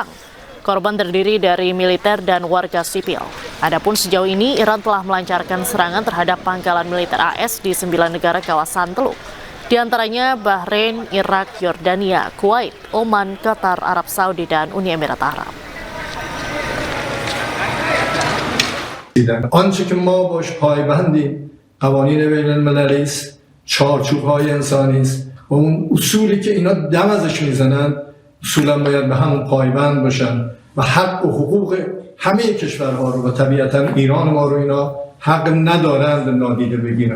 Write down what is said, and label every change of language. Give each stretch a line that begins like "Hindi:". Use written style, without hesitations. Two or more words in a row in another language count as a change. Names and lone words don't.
Indonesian: Korban terdiri dari militer dan warga sipil. Adapun sejauh ini, Iran telah melancarkan serangan terhadap pangkalan militer AS di 9 negara kawasan Teluk. Di antaranya Bahrain, Irak, Yordania, Kuwait, Oman, Qatar, Arab Saudi, dan Uni Emirat Arab.
Persian: آنچه که ما باش پایبندیم قوانین بین المللی است، چارچوب‌های انسانی است و اون اصولی که اینا دم ازش میزنن اصولا باید به همون پایبند باشن و حق و حقوق همه کشورها رو و طبیعتا ایران ما رو اینا حق ندارند نادیده بگیرن.